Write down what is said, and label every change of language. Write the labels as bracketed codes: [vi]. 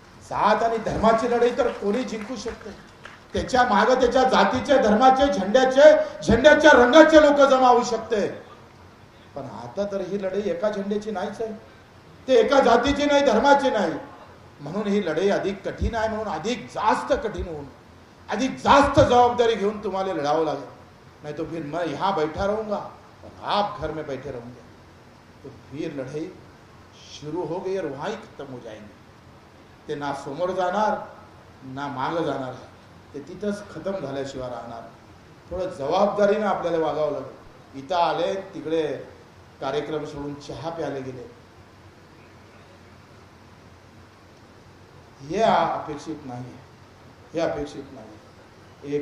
[mr] जात आणि धर्माची लढाई तर कोणी जिंकू शकते. त्याच्या मागे त्याच्या जातीचे, धर्माचे, झेंड्याच्या रंगाचे लोक जमा होऊ शकते. पण आता तर ही लढाई एका झेंड्याची नाहीच आहे, ते एका जातीची नाही, धर्माची नाही. म्हणून ही लढाई अधिक कठीण आहे. म्हणून अधिक जास्त कठीण होऊन अधिक जास्त जवाबदारी घेऊन तुम्हाला लड़ावं लागेल, [hi] नहीं तो फिर मैं यहाँ बैठा रहूंगा और आप घर में बैठे रहोगे, तो फिर लड़ाई शुरू हो गई और वहाँ ही खत्म हो जाएंगे. [mr] ते ना समोर जाणार ना मागं जाणार आहे, ते तिथंच खतम झाल्याशिवाय राहणार. थोडं जबाबदारीनं आपल्याला वागावं लागेल. इथं आले तिकडे कार्यक्रम सोडून चहा प्यायला गेले, हे अपेक्षित नाही, हे अपेक्षित नाही.